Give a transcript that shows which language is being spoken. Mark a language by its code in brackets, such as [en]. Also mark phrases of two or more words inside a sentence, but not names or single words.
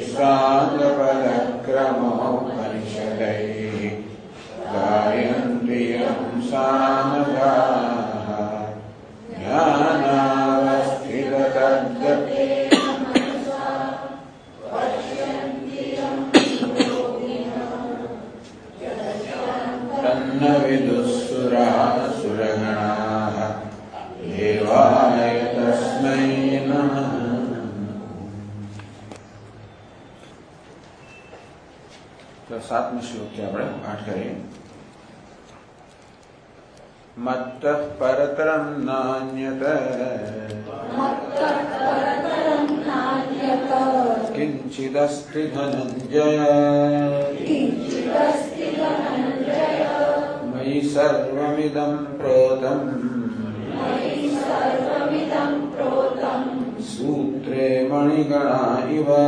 [sa] साङ्गपदक्रमोपनिषदैः गायन्ति यं सामगाः ज्ञानावस्थिततद्गतेन मनसा पश्यन्ति यं योगिनः तन्न विदुःसुरासुरगणाः देवाय तस्मै नमः। [gu] તો 7મા શ્લોક થી આપણે પાઠ કરીએ। [sa] मत्तः परतरं नान्यत् किञ्चिदस्ति धनञ्जय मयि सर्वमिदं प्रोतं सूत्रे मणिगणा इव